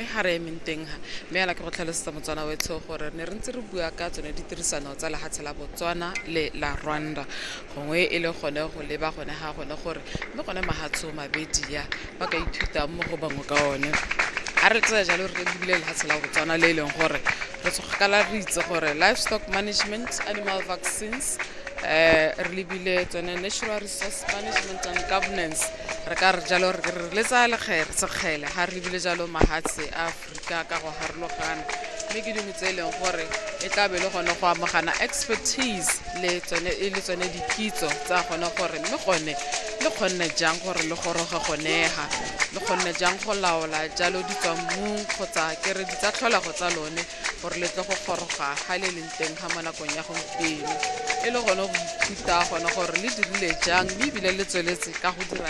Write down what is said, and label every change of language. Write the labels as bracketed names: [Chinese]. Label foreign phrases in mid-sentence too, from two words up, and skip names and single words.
[Tswana] ga re emeng teng ga mme ala ke go tlhalosetsa motswana wetsho gore ne re ntse re bua ka tsone ditirisano tsa lehatshe la Botswana le la Rwanda gongwe e le gone go leba gone ga gone gore mme gone mahatsho mabedi ya ba ka ithuta mo go bangwe ka one a re tsaya jalo re lebile lehatshe la Botswana le e leng gore re tsogakala re itse gore [English] livestock management, animal vaccines, [Tswana] re lebile tsone [English] natural resource management and governance [Tswana] re ka re jalo re le tsa sekgele ga re lebile jalo mahatshe a Afrika ka go harologana mme ke dingwe tse e leng gore e tla be le gone go amogana expertise le tsone dikitso tsa gone gore mme gone le kgonne jang gore le goroge gonega le kgonne jang go laola jalo di tswa mmung kgotsa kere di tsa tlholego tsa lone gore le tle go goroga ga le leng teng ga mo nakong ya gompieno e le gone go ithuta gone gore le dirile jang mme ebile le tsweletse ka go dira